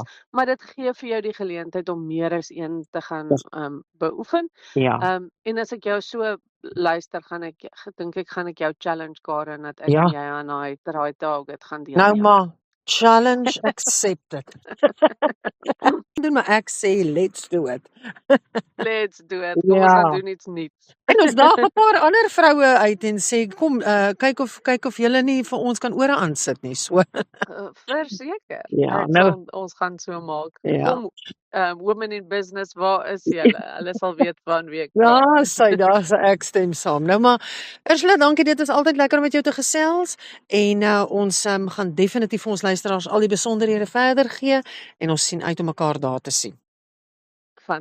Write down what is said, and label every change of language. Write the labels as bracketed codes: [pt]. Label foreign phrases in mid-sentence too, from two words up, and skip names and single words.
[af] maar dit gee vir jou die geleentheid om meer as een te gaan beoefen. Ja. En as ek jou so luister, dink ek gaan ek jou challenge, Karen, dat ek Ja. en jy aan daai dry target gaan Nou deelneem. [en] maar, challenge accepted. [af] Doen maar ek sê [en] let's do it. Let's do it. [af] Kom ons gaan doen iets nuuts. En ons daag 'n paar ander vroue uit en sê kom kyk of julle nie vir ons kan ore aansit nie. So Verseker. Ja, nou Ons gaan so maak. Ja. Kom, [en] women in business, [af] waar is julle? Hulle sal weet van wie ek Ja, praat. daar's ek stem saam. Nou maar Ursula, dankie, dit is altyd lekker om met jou te gesels en ons gaan definitief vir ons luisteraars al die besonderhede verder gee en ons sien uit om mekaar daar te sien. Fantasties.